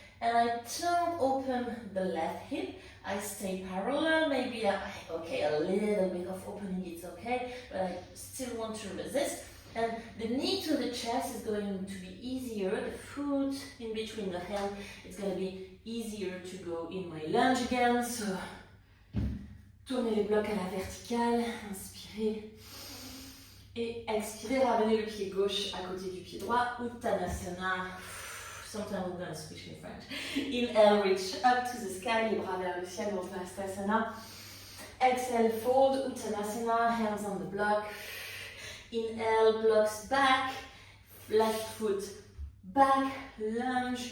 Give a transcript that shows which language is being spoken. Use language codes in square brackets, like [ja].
[en] And I don't open the left hip. I stay parallel, maybe, okay, a little bit of opening, it's okay, but I still want to resist. And the knee to the chest is going to be easier. The foot in between the hand, it's going to be easier to go in my lunge again. [fr] So, tournez les blocs à la verticale, inspirez. Et expirez, ramenez le pied gauche à côté du pied droit, Uttanasana. [en] Sometimes we're going to switch in French. Inhale, reach up to the sky, [fr] les bras vers le ciel, [en] Uttanasana. Exhale, fold, Uttanasana, hands on the block. Inhale, blocks back, left foot back, lunge.